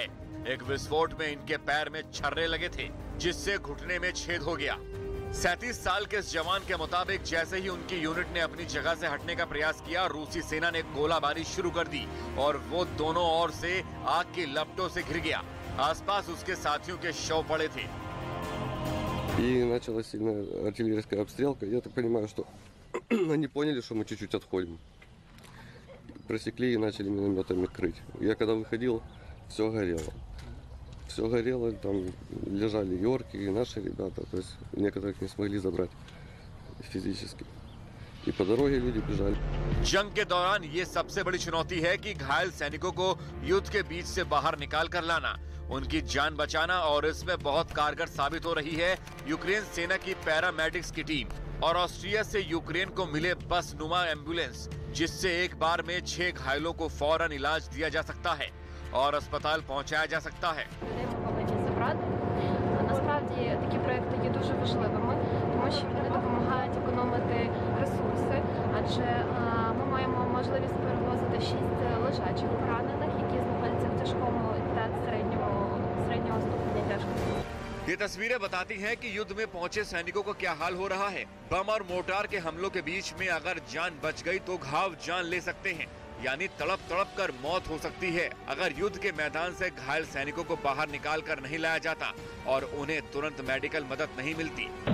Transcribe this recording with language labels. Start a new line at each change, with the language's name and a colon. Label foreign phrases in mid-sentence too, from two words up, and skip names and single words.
Hindi: एक विस्फोट में इनके पैर में छर्रे लगे थे, जिससे घुटने में छेद हो गया। 37 साल के इस जवान के मुताबिक जैसे ही उनकी यूनिट ने अपनी जगह से हटने का प्रयास किया, रूसी सेना ने गोलाबारी शुरू कर दी और वो दोनों ओर से आग की लपटों से घिर गया। आसपास उसके साथियों के शव पड़े थे।
Russian: И началась сильная артиллерийская обстрелка. Я так понимаю, что они поняли, что мы чуть-чуть отходим. Просекли и начали минометами крыть. Я когда выходил, все горело. Все горело, там лежали и орки, и наши ребята. То есть некоторых не смогли забрать физически. И по дороге люди бежали.
Hindi: जंग के दौरान ये सबसे बड़ी चुनौती है कि घायल सैनिकों को युद्ध के बीच से बाहर निकाल कर लाना, उनकी जान बचाना। और इसमें बहुत कारगर साबित हो रही है यूक्रेन सेना की पैरामेडिक्स की टीम और ऑस्ट्रिया से यूक्रेन को मिले बस नुमा एम्बुलेंस, जिससे एक बार में 6 घायलों को फौरन इलाज दिया जा सकता है और अस्पताल पहुंचाया जा सकता है।
Ukrainian: Насправді такі проекти є дуже важливими, тому що вони допомагають економити ресурси, адже ми маємо можливість перевозити 6 лежачих поранених, які знаходяться в тяжкому та середнього ступеня тяжкості.
Hindi: ये तस्वीरें बताती हैं कि युद्ध में पहुंचे सैनिकों को क्या हाल हो रहा है। बम और मोर्टार के हमलों के बीच में अगर जान बच गई तो घाव जान ले सकते हैं, यानी तड़प तड़प कर मौत हो सकती है अगर युद्ध के मैदान से घायल सैनिकों को बाहर निकाल कर नहीं लाया जाता और उन्हें तुरंत मेडिकल मदद नहीं मिलती।